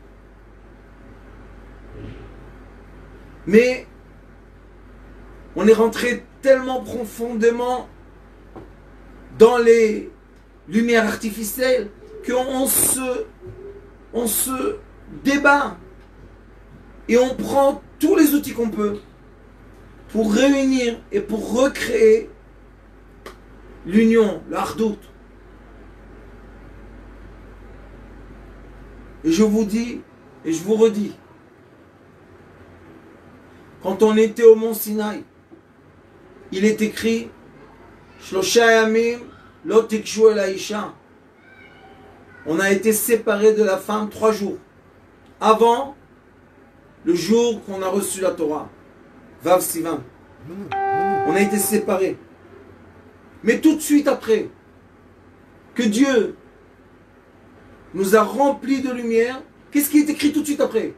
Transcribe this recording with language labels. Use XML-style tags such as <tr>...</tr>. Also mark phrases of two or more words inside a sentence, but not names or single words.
<fr>Mais on est rentré tellement profondément dans les lumières artificielles qu'on se débat et on prend tous les outils qu'on peut pour réunir et pour recréer l'union, l'ardoute. Et je vous dis, et je vous redis, quand on était au mont Sinaï, il est écrit</fr> <he>שלושה ימים אל תגשו אל אשה.</he> <fr>On a été séparés de la femme 3 jours avant le jour qu'on a reçu la Torah.</fr> <he>ו' סיון.</he> <fr>On a été séparés. Mais tout de suite après que Dieu nous a remplis de lumière, qu'est-ce qui est écrit tout de suite après?</fr>